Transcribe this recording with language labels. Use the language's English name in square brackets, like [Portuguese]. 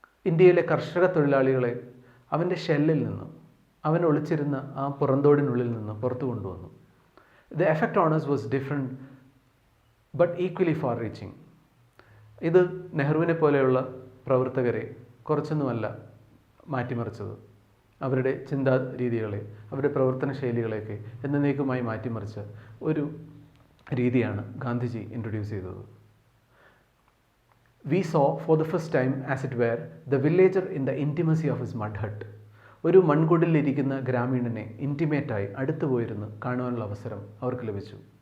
[Malayalam] ഇന്ത്യയിലെ കർഷക തൊഴിലാളികളെ അവൻ്റെ ഷെല്ലിൽ നിന്ന്, അവൻ ഒളിച്ചിരുന്ന ആ പുറന്തോടിനുള്ളിൽ നിന്ന് പുറത്തു കൊണ്ടുവന്നു. [English] The effect on us was different but equally far reaching. [Malayalam] ഇത് നെഹ്റുവിനെ പോലെയുള്ള പ്രവർത്തകരെ കുറച്ചൊന്നുമല്ല മാറ്റിമറിച്ചത്. അവരുടെ ചിന്താ രീതികളെ, അവരുടെ പ്രവർത്തന ശൈലികളെയൊക്കെ എന്നേക്കുമായി മാറ്റിമറിച്ച ഒരു രീതിയാണ് ഗാന്ധിജി ഇൻട്രൊഡ്യൂസ് ചെയ്തത്. [English] We saw for the first time, as it were, the villager in the intimacy of his mud hut. [Malayalam] ഒരു മൺകുടിലിരിക്കുന്ന ഗ്രാമീണനെ ഇൻറ്റിമേറ്റായി അടുത്തു പോയിരുന്ന് കാണുവാനുള്ള അവസരം അവർക്ക് ലഭിച്ചു.